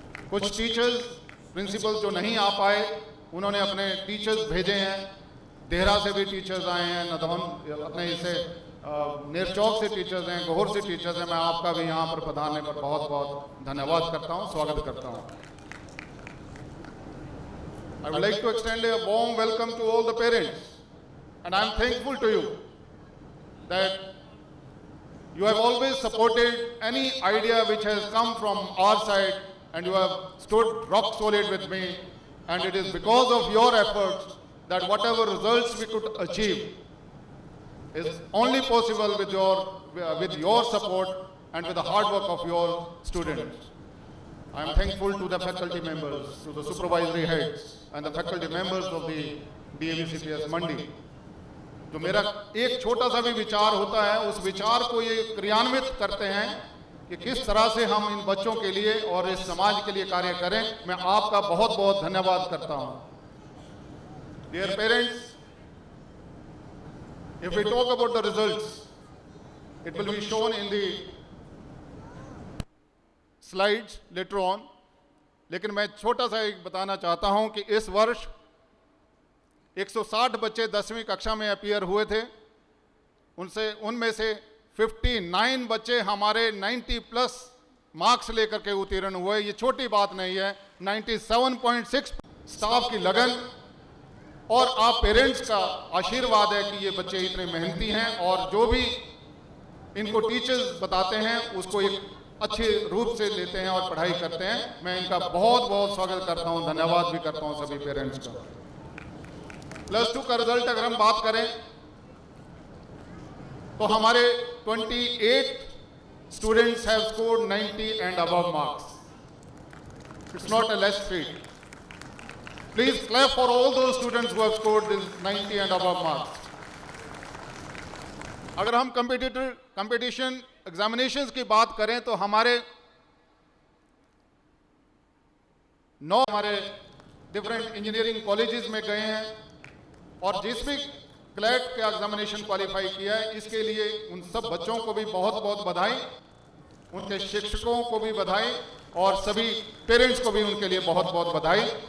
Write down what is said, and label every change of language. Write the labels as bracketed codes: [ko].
[hi] कुछ teachers principal जो नहीं आ पाए, उन्होंने अपने टीचर्स भेजे हैं। देहरा से भी टीचर्स आए हैं, नदौन अपने इसे नेरचौक से टीचर्स हैं, गोहर से टीचर्स हैं। मैं आपका भी यहाँ पर पधारने पर बहुत बहुत धन्यवाद करता हूँ, स्वागत करता हूँ। [en] I would like to extend a warm welcome to all the parents, and I am thankful to you that you have always supported any idea which has come from our side, and you have stood rock solid with me, and it is because of your efforts that whatever results we could achieve is only possible with your support and with the hard work of your students. I am thankful to the faculty members, to the supervisory heads, and the faculty members of the DAV CPS Mandi. [hi] जो मेरा एक छोटा सा भी विचार होता है, उस विचार को ये क्रियान्वित करते हैं कि किस तरह से हम इन बच्चों के लिए और इस समाज के लिए कार्य करें। मैं आपका बहुत बहुत धन्यवाद करता हूँ। [en] Dear parents, if we talk about the results, it will be shown in the slides later on, [hi] लेकिन मैं छोटा सा एक बताना चाहता हूं कि इस वर्ष 160 बच्चे 10वीं कक्षा में अपीयर हुए थे। उनमें से 59 बच्चे हमारे 90 प्लस मार्क्स लेकर के उत्तीर्ण हुए। ये छोटी बात नहीं है। 97.6 स्टाफ की लगन और आप पेरेंट्स का आशीर्वाद है कि ये बच्चे इतने मेहनती हैं और जो भी इनको टीचर्स बताते हैं उसको एक अच्छे रूप से लेते हैं और पढ़ाई करते हैं। मैं इनका बहुत बहुत स्वागत करता हूं, धन्यवाद भी करता हूं सभी पेरेंट्स का। +2 का रिजल्ट अगर हम बात करें तो हमारे 28 [en] students have scored 90 and above marks. It's not a less feat. Please clap for all those students who have scored this 90 and above marks. [hi] अगर हम कंपटीशन एग्जामिनेशंस की बात करें तो हमारे 9 हमारे डिफरेंट इंजीनियरिंग कॉलेजेस में गए हैं और जिस भी क्लैट का एग्जामिनेशन क्वालिफाई किया है इसके लिए उन सब बच्चों को भी बहुत बहुत बधाई, उनके शिक्षकों को भी बधाई और सभी पेरेंट्स को भी उनके लिए बहुत बहुत बधाई।